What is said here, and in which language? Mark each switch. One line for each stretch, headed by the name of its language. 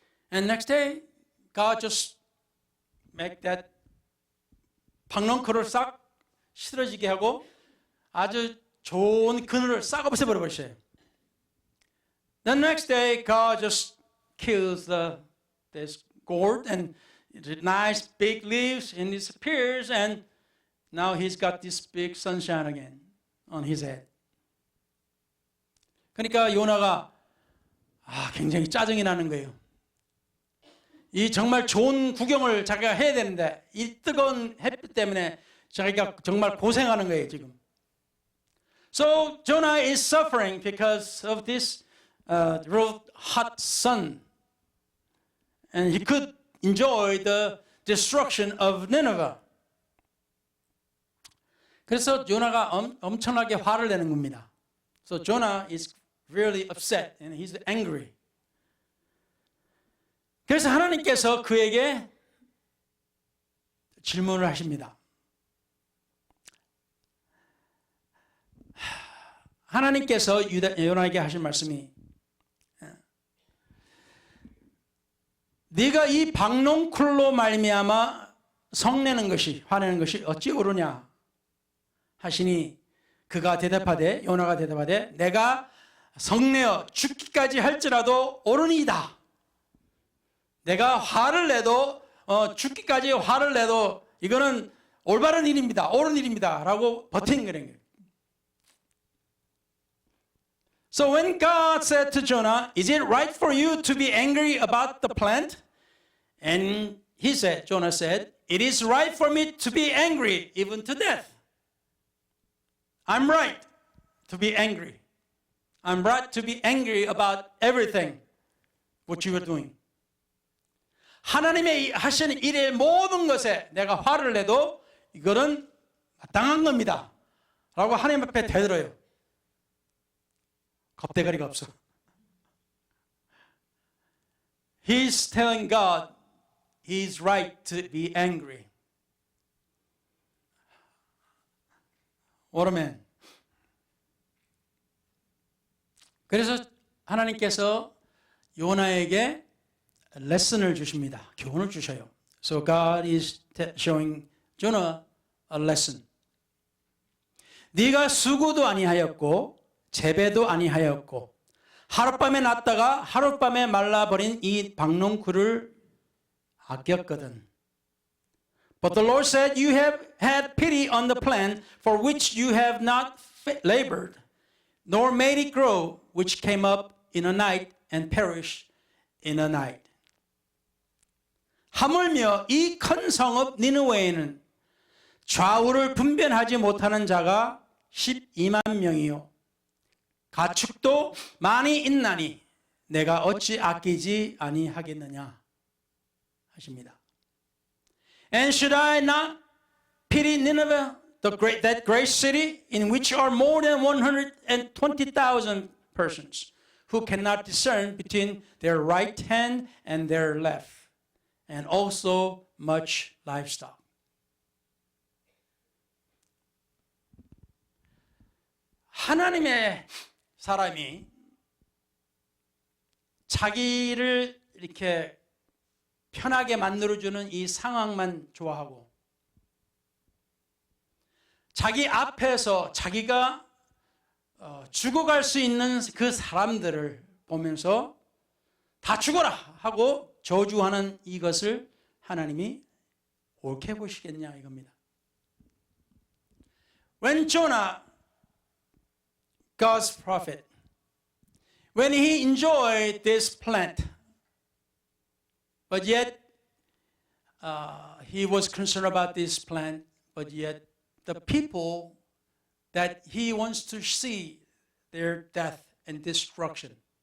English: And next day, God just make that
Korean: 박농쿨을 싹 시들어지게 하고 아주 좋은 그늘을 싹 없애버려 버렸어요.
English: The next day, God just kills this gourd and nice big leaves and disappears, and now he's got this big sunshine again on his head.
Korean: 그러니까 요나가 굉장히 짜증이 나는 거예요. 이 정말 좋은 구경을 자기가 해야 되는데 이 뜨거운 햇빛 때문에 자기가 정말 고생하는 거예요 지금.
English: So Jonah is suffering because of this real hot sun, and he could enjoy the destruction of Nineveh.
Korean: 그래서 요나가 엄청나게 화를 내는 겁니다.
English: So Jonah is really upset and he's angry.
Korean: 그래서 하나님께서 그에게 질문을 하십니다. 하나님께서 요나에게 하신 말씀이 네가 이 박농쿨로 말미암아 성내는 것이 화내는 것이 어찌 옳으냐 하시니 그가 대답하되 요나가 대답하되 내가 성내어 죽기까지 할지라도 옳으니이다. 내가 화를 내도 죽기까지 화를 내도 이거는 올바른 일입니다. 옳은 일입니다. 라고 버티는 거예요.
English: So when God said to Jonah, is it right for you to be angry about the plant? And Jonah said, it is right for me to be angry even to death. I'm right to be angry. I'm right to be angry about everything what you are doing.
Korean: 하나님의 하시는 일의 모든 것에 내가 화를 내도 이거는 마땅한 겁니다. 라고 하나님 앞에 대들어요. 겁대가리가 없어.
English: He's telling God he's right to be angry. What a man.
Korean: 그래서 하나님께서 요나에게 레슨을 주십니다. 교훈을 주셔요.
English: So God is showing Jonah a lesson.
Korean: 네가 수고도 아니하였고 재배도 아니하였고 하룻밤에 났다가 하룻밤에 말라버린 이 박농쿨을 아꼈거든.
English: But the Lord said, you have had pity on the plant for which you have not labored, nor made it grow, which came up in a night and perished in a night.
Korean: 하물며 이 큰 성읍 니느웨에는 좌우를 분별하지 못하는 자가 12만 명이요 가축도 많이 있나니 내가 어찌 아끼지 아니하겠느냐 하십니다.
English: And should I not pity Nineveh, that great city in which are more than 120,000 persons who cannot discern between their right hand and their left, and also much livestock.
Korean: 하나님의 사람이 자기를 이렇게 편하게 만들어주는 이 상황만 좋아하고 자기 앞에서 자기가 죽어갈 수 있는 그 사람들을 보면서 다 죽어라 하고 저주하는 이것을 하나님이 옳게 보시겠냐 이겁니다.
English: When Jonah, God's prophet, when he enjoyed this plant, but yet he was concerned about this plant, but yet the people that he wants to see their death and destruction.